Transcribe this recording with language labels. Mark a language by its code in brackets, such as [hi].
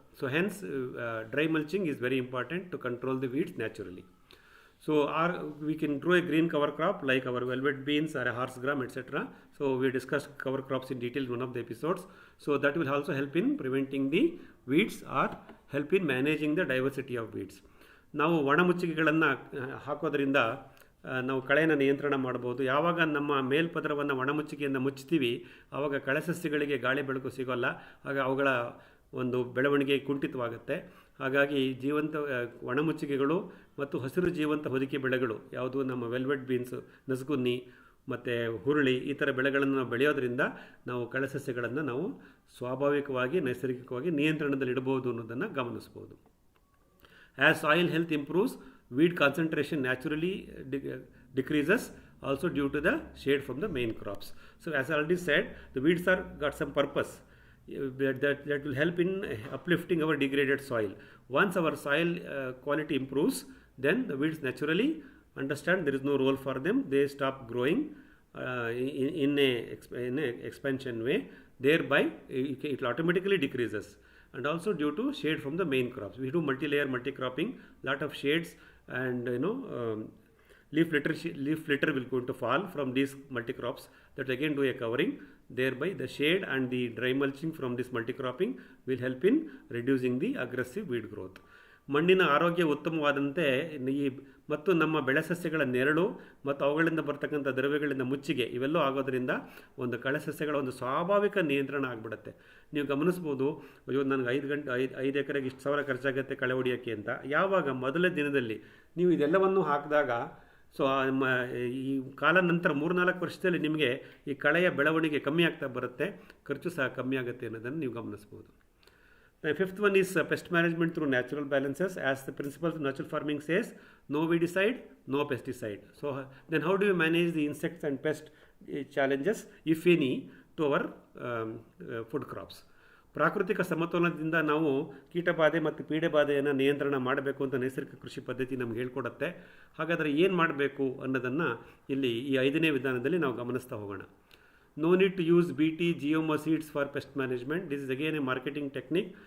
[en] So hence dry mulching is very important to control the weeds naturally. So we can grow a green cover crop like our velvet beans or a horse gram, etc. So we discussed cover crops in detail in one of the episodes. So that will also help in preventing the weeds or help in managing the diversity of weeds. [kn] ನಾವು ಒಣಮುಚ್ಚಿಗೆಗಳನ್ನು ಹಾಕೋದ್ರಿಂದ ನಾವು ಕಳೆನ ನಿಯಂತ್ರಣ ಮಾಡ್ಬೋದು. ಯಾವಾಗ ನಮ್ಮ ಮೇಲ್ಪದರವನ್ನು ಒಣಮುಚ್ಚಿಗೆಯಿಂದ ಮುಚ್ತೀವಿ ಆವಾಗ ಕಳೆಸಸ್ಯಗಳಿಗೆ ಗಾಳಿ ಬೆಳಕು ಸಿಗೋಲ್ಲ, ಆಗ ಅವುಗಳ ಒಂದು ಬೆಳವಣಿಗೆ ಕುಂಠಿತವಾಗುತ್ತೆ. ಹಾಗಾಗಿ ಜೀವಂತ ಒಣಮುಚ್ಚಿಗೆಗಳು ಮತ್ತು ಹಸಿರು ಜೀವಂತ ಹೊದಿಕೆ ಬೆಳೆಗಳು ಯಾವುದು ನಮ್ಮ ವೆಲ್ವೆಟ್ ಬೀನ್ಸು, ನಸುಗುನ್ನಿ ಮತ್ತು ಹುರುಳಿ ಈ ಥರ ಬೆಳೆಗಳನ್ನು ನಾವು ಬೆಳೆಯೋದ್ರಿಂದ ನಾವು ಕಳೆಸಸ್ಯಗಳನ್ನು ನಾವು ಸ್ವಾಭಾವಿಕವಾಗಿ ನೈಸರ್ಗಿಕವಾಗಿ ನಿಯಂತ್ರಣದಲ್ಲಿ ಇಡಬಹುದು ಅನ್ನೋದನ್ನು ಗಮನಿಸ್ಬೋದು. [en] As soil health improves, weed concentration naturally decreases also due to the shade from the main crops. So as I already said, the weeds are got some purpose. That will help in uplifting our degraded soil. Once our soil quality improves, then the weeds naturally understand there is no role for them. They stop growing in a expansion way. Thereby, it will automatically decreases. And also due to shade from the main crops. We do multi-layer multi-cropping, lot of shades, and leaf litter will going to fall from these multi-crops. That again do a covering. Thereby the shade and the dry mulching from this multi-cropping will help in reducing the aggressive weed growth. [kn] ಮಣ್ಣಿನ ಆರೋಗ್ಯ ಉತ್ತಮವಾದಂತೆ ಮತ್ತು ನಮ್ಮ ಬೆಳೆ ಸಸ್ಯಗಳ ನೆರಳು ಮತ್ತು ಅವುಗಳಿಂದ ಬರ್ತಕ್ಕಂಥ ದ್ರವ್ಯಗಳಿಂದ ಮುಚ್ಚಿಗೆ ಇವೆಲ್ಲೂ ಆಗೋದ್ರಿಂದ ಒಂದು ಕಳೆ ಸಸ್ಯಗಳ ಒಂದು ಸ್ವಾಭಾವಿಕ ನಿಯಂತ್ರಣ ಆಗಿಬಿಡುತ್ತೆ. ನೀವು ಗಮನಿಸ್ಬೋದು, ಅಯ್ಯೋ ನನಗೆ 5 ಎಕರೆಗೆ ಇಷ್ಟು ಸಾವಿರ ಖರ್ಚಾಗುತ್ತೆ ಕಳೆ ಹೊಡಿಯೋಕ್ಕೆ ಅಂತ. ಯಾವಾಗ ಮೊದಲನೇ ದಿನದಲ್ಲಿ ನೀವು ಇದೆಲ್ಲವನ್ನು ಹಾಕಿದಾಗ ಸೊ ಈ ಕಾಲ ನಂತರ 3-4 ವರ್ಷದಲ್ಲಿ ನಿಮಗೆ ಈ ಕಳೆಯ ಬೆಳವಣಿಗೆ ಕಮ್ಮಿ ಆಗ್ತಾ ಬರುತ್ತೆ, ಖರ್ಚು ಸಹ ಕಮ್ಮಿ ಆಗುತ್ತೆ ಅನ್ನೋದನ್ನು ನೀವು ಗಮನಿಸ್ಬೋದು. [en] The fifth one is pest management through natural balances. As the principles of natural farming says, no weedicide, no pesticide. So then how do you manage the insects and pest challenges, if any, to our food crops? [kn] ಪ್ರಾಕೃತಿಕ ಸಮತೋಲನದಿಂದ ನಾವು ಕೀಟಬಾಧೆ ಮತ್ತು ಪೀಡೆಬಾಧೆಯನ್ನು ನಿಯಂತ್ರಣ ಮಾಡಬೇಕು ಅಂತ ನೈಸರ್ಗಿಕ ಕೃಷಿ ಪದ್ಧತಿ ನಮ್ಗೆ ಹೇಳ್ಕೊಡುತ್ತೆ. ಹಾಗಾದರೆ ಏನು ಮಾಡಬೇಕು ಅನ್ನೋದನ್ನು ಇಲ್ಲಿ ಈ 5ನೇ ವಿಧಾನದಲ್ಲಿ ನಾವು ಗಮನಿಸ್ತಾ ಹೋಗೋಣ. [en] No need to use BT GMO seeds for pest management. This is again a marketing technique.